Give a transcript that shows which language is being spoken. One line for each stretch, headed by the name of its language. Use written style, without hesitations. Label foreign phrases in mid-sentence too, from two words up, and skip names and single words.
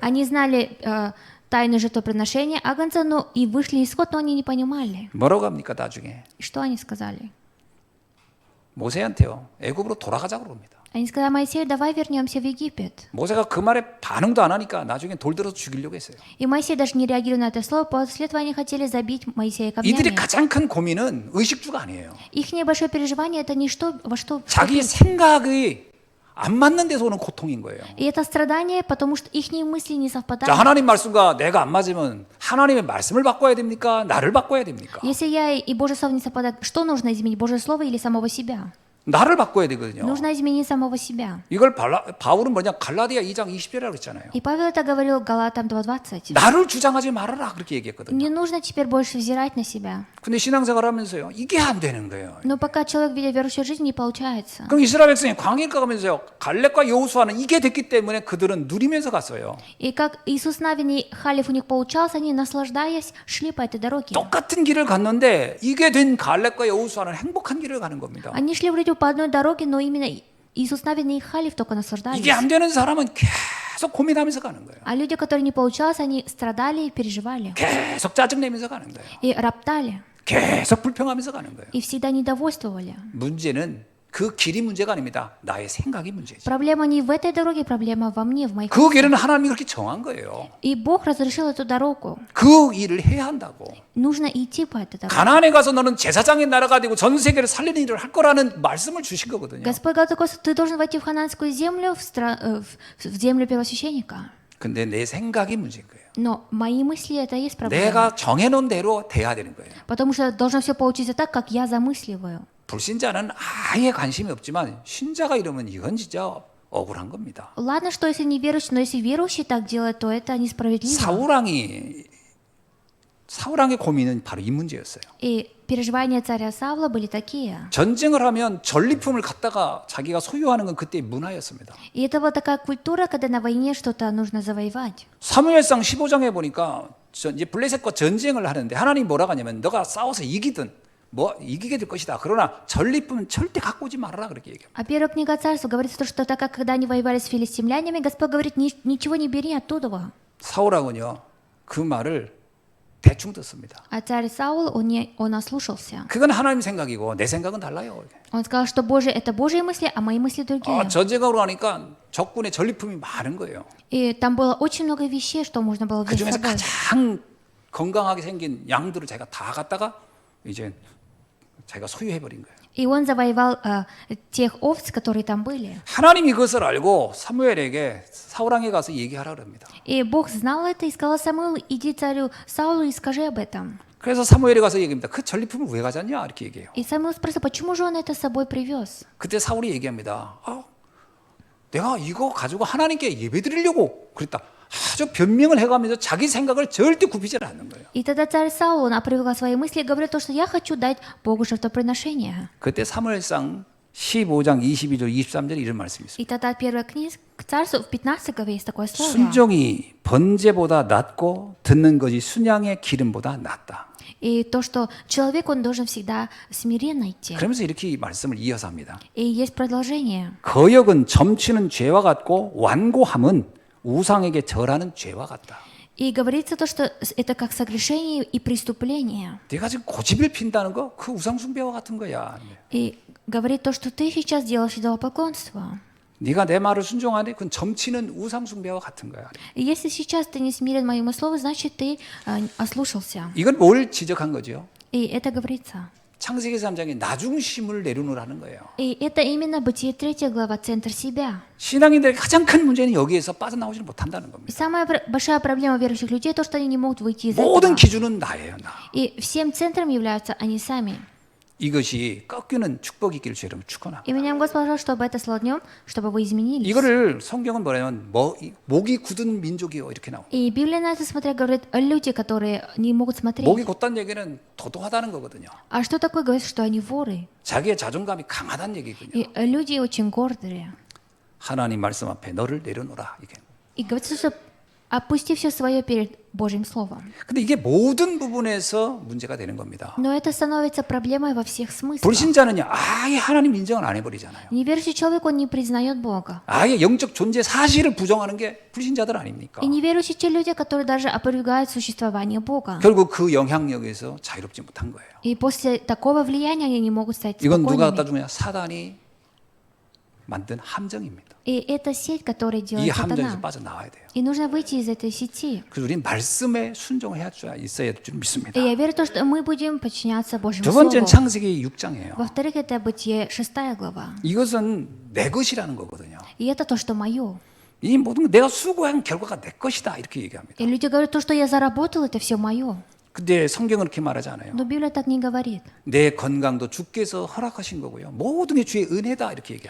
Russian: Они знали тайну жертвоприношения Агнца, но и вышли исход, но они не понимали.
Korean: 뭐라고 합니까 나중에?
Russian: И что они сказали?
Korean: 모세한테요. 애굽으로 돌아가자고 그럽니다.
Russian: Они сказали Моисею, давай вернемся в Египет.
Korean: 모세가 그 말에 반응도 안 하니까 나중에 돌 들어서 죽이려고 했어요.
Russian: И Моисей даже не реагируя на это слово, после этого они хотели забить Моисея
Korean: 이들의
Russian: камнями.
Korean: 가장 큰 고민은 의식주가 아니에요.
Russian: Их небольшое переживание это не что, во что
Korean: 자기 생각이 안 맞는 데서 오는 고통인 거예요.
Russian: И это страдание, потому что их мысли не
Korean: 자,
Russian: совпадают.
Korean: 하나님 말씀과 내가 안 맞으면 하나님의 말씀을 바꿔야 됩니까? 나를 바꿔야 됩니까?
Russian: Если я и Божье Слово не совпадают, что нужно изменить, Божье Слово или самого себя?
Korean: 나를 바꿔야 되거든요.
Russian: Нужно изменить самого себя.
Korean: 이걸 바울은 뭐냐? 갈라디아 2장 20절이라고 했잖아요.
Russian: И Павел это говорил Галатам 2:20.
Korean: 나를 주장하지 말아라 그렇게 얘기했거든요.
Russian: Не нужно теперь больше взирать на себя.
Korean: 근데 신앙생활 하면서요. 이게 안 되는 거예요.
Russian: Но пока человек ведет верующую жизнь, не получается.
Korean: 그럼 이스라엘 백성이 광야를 가면서요. 갈렙과 여호수아는 이게 됐기 때문에 그들은 누리면서 갔어요.
Russian: И как Иисус Навин и Халев у них получался, они, наслаждаясь, шли по этой дороге.
Korean: 똑같은 길을 갔는데 이게 된 갈렙과 여호수아는 행복한 길을 가는 겁니다.
Russian: Они шли вроде по одной дороге, но именно Иисус Навин и Халев только наслаждались.
Korean: 이게 안 되는 사람은 계속 고민하면서 가는 거예요.
Russian: А люди, которые не получалось, они страдали и переживали.
Korean: 계속 짜증내면서 가는 거예요.
Russian: И роптали.
Korean: 계속 불평하면서 가는 거예요.
Russian: И всегда недовольствовали.
Korean: 문제는 그 길이 문제가 아닙니다. 나의 생각이 문제지.
Russian: Проблема не в этой дороге, проблема во мне, в моих
Korean: 그 길은 하나님이 그렇게 정한 거예요.
Russian: И Бог разрешил эту дорогу.
Korean: 그 일을 해야 한다고.
Russian: Нужно идти по этой дороге.
Korean: 가나안에 가서 너는 제사장의 나라가 되고 전 세계를 살리는 일을 할 거라는 말씀을 주신 거거든요.
Russian: Господь говорит такой, ты должен войти в хананскую землю, в землю первосвященника.
Korean: 근데 내 생각이 문제인 거예요.
Russian: Но мои мысли это и есть проблема.
Korean: 내가 정해놓은 대로 돼야 되는 거예요.
Russian: Потому что должно все получиться так, как я замысливаю.
Korean: 불신자는 아예 관심이 없지만 신자가 이러면 이건 진짜 억울한 겁니다.
Russian: Ладно, что если не верующий, но если верующий так делает, то это несправедливо.
Korean: 사울왕의 고민은 바로 이 문제였어요.
Russian: И переживания царя Савла были такие.
Korean: 전쟁을 하면 전리품을 갖다가 자기가 소유하는 건 그때의 문화였습니다.
Russian: И это была такая культура, когда на войне что-то нужно завоевать.
Korean: 사무엘상 15장에 보니까 이제 블레셋과 전쟁을 하는데 하나님이 뭐라고 하냐면 너가 싸워서 이기든 뭐 이기게 될 것이다. 그러나 전리품은 절대 갖고 오지 말아라 그렇게 얘기해요.
Russian: А первая книга Царства говорится, что так как когда они воевали с филистимлянами, Господь говорит, ничего не бери оттуда.
Korean: 사울왕은요 그 말을 대충 듣습니다.
Russian: А царь Саул, он ослушался.
Korean: 그건 하나님 생각이고 내 생각은 달라요.
Russian: Он сказал, что это Божьи мысли, а мои мысли другие.
Korean: 전쟁으로 하니까 적군의 전리품이 많은 거예요.
Russian: И там было очень много вещей, что можно было
Korean: 그
Russian: взять с
Korean: 중에서
Russian: собой.
Korean: 가장 건강하게 생긴 양들을 자기가 다 갖다가 이제 자기가 소유해버린 거예요.
Russian: И он завоевал тех овц, которые там были.
Korean: 하나님이 그것을 알고 사무엘에게 사울왕에 가서 얘기하라 그럽니다.
Russian: И Бог знал это и сказал Самуилу, иди царю Саулу и скажи об этом.
Korean: 그래서 사무엘에 가서 얘기합니다. 그 전리품을 왜 가져왔냐 이렇게 얘기해요.
Russian: И Самуил спросил, почему же он это с собой привез?
Korean: 그때 사울이 얘기합니다. 내가 이거 가지고 하나님께 예배드리려고 그랬다. 아주 변명을 해가면서 자기 생각을 절대 굽히지 않는 거예요.
Russian: И тогда царь Саул, он опровергал свои мысли и говорил то, что я хочу дать Богу жертвоприношение.
Korean: 그때 사무엘상 15장 22절 23절 이런 말씀이 있습니다.
Russian: И тогда первая книга Царств в 15 главе есть такое слово.
Korean: 순종이 번제보다 낫고 듣는 것이 순양의 기름보다 낫다.
Russian: И то, что человек, он должен всегда смиренно идти.
Korean: 그러면서 이렇게 말씀을 이어서 합니다.
Russian: И есть продолжение.
Korean: 거역은 점치는 죄와 같고 완고함은 우상에게 절하는 죄와 같다.
Russian: И говорится то, что это как согрешение и преступление.
Korean: 내가 지금 고집을 핀다는 거 그 우상 숭배와 같은 거야.
Russian: И говорит то, что ты сейчас делаешь идолопоклонство.
Korean: 네가 내 말을 순종하네. 그건 점치는 우상 숭배와 같은 거야.
Russian: И если сейчас ты не смирен моему слову, значит, ты ослушался.
Korean: 이건 뭘 지적한 거죠?
Russian: И это говорится.
Korean: 창세기 3장에 나중심을 내려놓으라는 거예요.
Russian: И это именно Бытие 3 глава, центр себя.
Korean: 신앙인들의 가장 큰 문제는 여기에서 빠져나오지를 못한다는
Russian: И
Korean: 겁니다.
Russian: самая большая проблема верующих людей то, что они не могут выйти из
Korean: 모든
Russian: этого.
Korean: 기준은 나예요, 나.
Russian: И всем центром являются они сами.
Korean: 이것이 꺾이는 축복이 있기를 주 여러분 축원합니다.
Russian: И меня Господь пожалуйста, чтобы это стало днем, чтобы вы изменились.
Korean: 이거를 성경은 뭐냐면 목이 굳은 민족이요 이렇게 나옵니다.
Russian: И Библия на это смотря говорит люди, которые не могут смотреть.
Korean: 목이 곧다는 얘기는 도도하다는 거거든요.
Russian: А что такое говорит, что они воры?
Korean: 자기의 자존감이 강하다는 얘기거든요.
Russian: И люди очень гордые.
Korean: 하나님 말씀 앞에 너를 내려놓으라 이게.
Russian: И говорится, что опусти все свое перед Божьим Словом.
Korean: 근데 이게 모든 부분에서 문제가 되는 겁니다.
Russian: Но это становится проблемой во всех смыслах.
Korean: 불신자는요 아예 하나님 인정을 안 해버리잖아요.
Russian: Неверующий человек, он не признает Бога.
Korean: 아예 영적 존재 사실을 부정하는 게 불신자들 아닙니까?
Russian: И неверующие те люди, которые даже опровергают существование Бога.
Korean: 결국 그 영향력에서 자유롭지 못한 거예요.
Russian: И после такого влияния они не могут стать
Korean: 이건 누가 갖다
Russian: спокойными.
Korean: 주냐? 사단이 만든 함정입니다.
Russian: И это сеть, которую
Korean: 이
Russian: делает
Korean: 함정에서
Russian: сатана.
Korean: 빠져나와야 돼요.
Russian: И нужно выйти из этой сети.
Korean: 그래서 우리는 말씀에 순종을 해야 있어야 될 줄 믿습니다.
Russian: И я верю в то, что мы будем подчиняться Божьему
Korean: 두 번째는
Russian: Слову.
Korean: 창세기 6장이에요.
Russian: Во-вторых, это Бытие 6 глава.
Korean: 이것은 내 것이라는 거거든요.
Russian: И это то, что мое.
Korean: 이 모든 거 내가 수고한 결과가 내 것이다 이렇게 얘기합니다.
Russian: И люди говорят, то, что я заработал, это все мое.
Korean: 근데 성경은 그렇게 말하지 않아요.
Russian: Но Библия так не говорит.
Korean: 내 건강도 주께서 허락하신 거고요. 모든 게 주의 은혜다 이렇게 얘기합니다.